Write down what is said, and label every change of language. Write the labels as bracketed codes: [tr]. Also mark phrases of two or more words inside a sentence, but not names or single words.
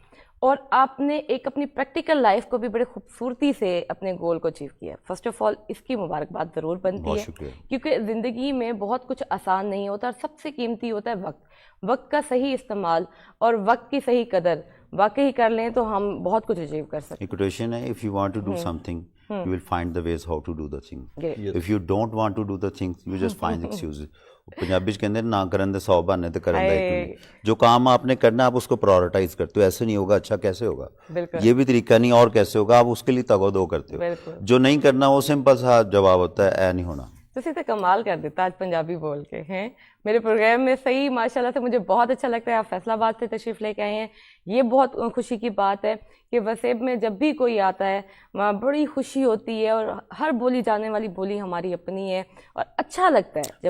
[ur] اور آپ نے ایک اپنی [en] practical life [ur] کو بھی بڑے خوبصورتی سے اپنے گول کو اچیو کیا. [en] first of all [ur] اس کی مبارکباد ضرور بنتی ہے، کیونکہ زندگی میں بہت کچھ آسان نہیں ہوتا، اور سب سے قیمتی ہوتا ہے وقت کا صحیح استعمال اور وقت کی صحیح قدر واقعی کر لیں تو ہم بہت کچھ اچیو کر سکتے ہیں. ایک کوٹیشن ہے، [en] if you want to do something you will find the ways how to do the thing. If you don't want to do the things you just find excuses. [pa] پنجابی چ کہتے ہیں نہ کرن دے 100 بہانے تے کرن دا ایک. [ur] جو کام آپ نے کرنا آپ اس کو پرائورٹائز کرتے ہو. ایسے نہیں ہوگا اچھا کیسے ہوگا، یہ بھی طریقہ نہیں اور کیسے ہوگا، آپ اس کے لیے تگ و دو کرتے ہو. جو نہیں کرنا وہ سمپل سا جواب ہوتا ہے [pa] اے نہیں ہونا. ਤੁਸੀਂ ਤਾਂ [ur] کمال کر دیتا آج پنجابی بول کے ہیں میرے پروگرام میں. صحیح ماشاءاللہ سے مجھے بہت اچھا لگتا ہے آپ فیصل آباد سے تشریف لیکے آئے ہیں. یہ بہت خوشی کی بات ہے کہ وسیب میں جب بھی کوئی آتا ہے وہاں بڑی خوشی ہوتی ہے اور ہر بولی جانے والی بولی ہماری اپنی ہے اور اچھا لگتا ہے جب